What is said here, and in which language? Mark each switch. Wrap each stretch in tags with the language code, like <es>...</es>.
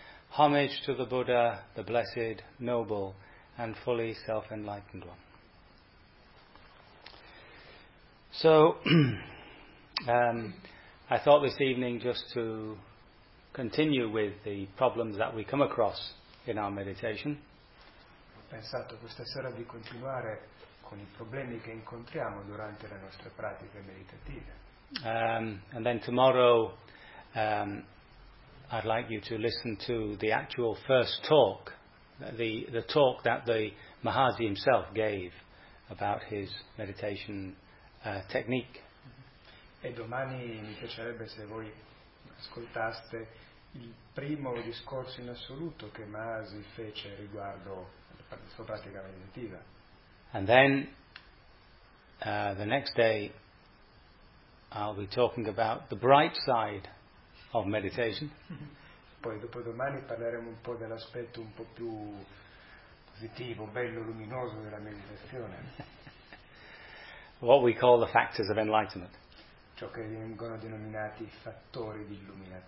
<en>Homage to the Buddha, the blessed, noble, and fully self-enlightened one. So, I thought this evening just to continue with the problems that we come across in our meditation.</en> <it>Ho pensato questa sera di continuare con i problemi che incontriamo durante le nostre pratiche meditative.</it> <en>And then tomorrow I'd like you to listen to the actual first talk, the talk that the Mahasi himself gave about his meditation technique.</en> <it>E domani mi piacerebbe se voi ascoltaste il primo discorso in assoluto che Mahasi fece riguardo la sua pratica meditativa.</it> <en>And then, the next day, I'll be talking about the bright side of meditation.</en> <it>Poi dopodomani parleremo un po' dell'aspetto un po' più positivo, bello, luminoso della meditazione.</it> <en>What we call the factors of enlightenment.</en> <it>Ciò che vengono denominati fattori di illuminazione.</it>